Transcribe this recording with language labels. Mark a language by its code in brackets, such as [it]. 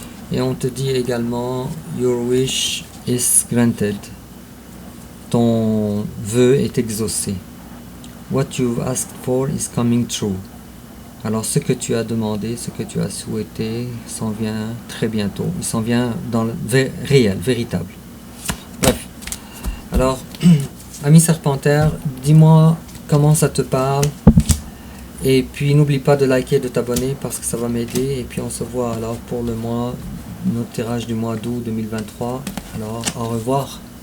[fr] Et on te dit également [en] Your wish is granted. [fr] Ton vœu est exaucé. [en] What you've asked for is coming true. [fr] Alors ce que tu as demandé, ce que tu as souhaité s'en vient très bientôt. Il s'en vient dans le réel, véritable. Bref. Alors, ami Serpentaire, dis-moi comment ça te parle. Et puis n'oublie pas de liker et de t'abonner parce que ça va m'aider. Et puis on se voit alors pour le mois, notre tirage du mois d'août 2023. Alors au revoir.